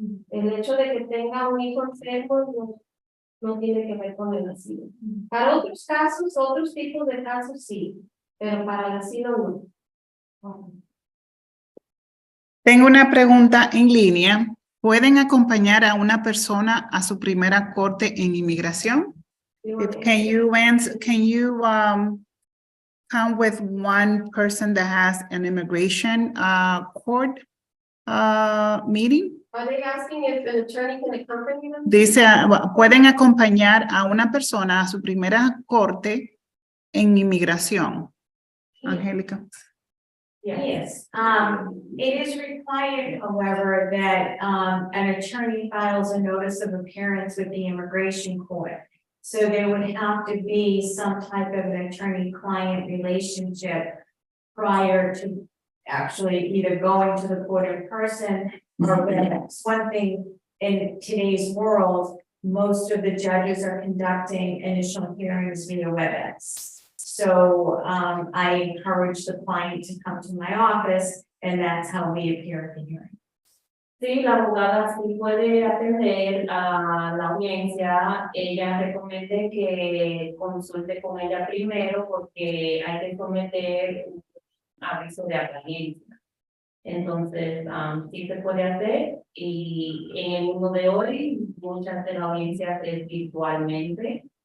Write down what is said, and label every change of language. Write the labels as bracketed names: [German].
[Spanish] El hecho de que tenga un hijo enfermo no tiene que ver con el asilo. Para otros casos, otros tipos de casos sí, pero para el asilo no. Tengo una pregunta en línea. ¿Pueden acompañar a una persona a su primera corte en inmigración? [English] Can you come with one person that has an immigration court meeting? Are they asking if an attorney can accompany them? [Spanish] Dice, pueden acompañar a una persona a su primera corte en inmigración. Angélica. [English] Yes, it is required, however, that an attorney files a notice of appearance with the immigration court. So there would have to be some type of an attorney-client relationship prior to actually either going to the court in person or WebEx. One thing in today's world, most of the judges are conducting initial hearings via WebEx. So I encourage the client to come to my office, and that's how we appear at the hearing. [Spanish] Sí, la abogada sí puede atender a la audiencia. Ella recomienda que consulte con ella primero porque hay que someter un aviso de apariencia. Entonces, sí se puede hacer y en el mundo de hoy muchas de las audiencias es virtualmente.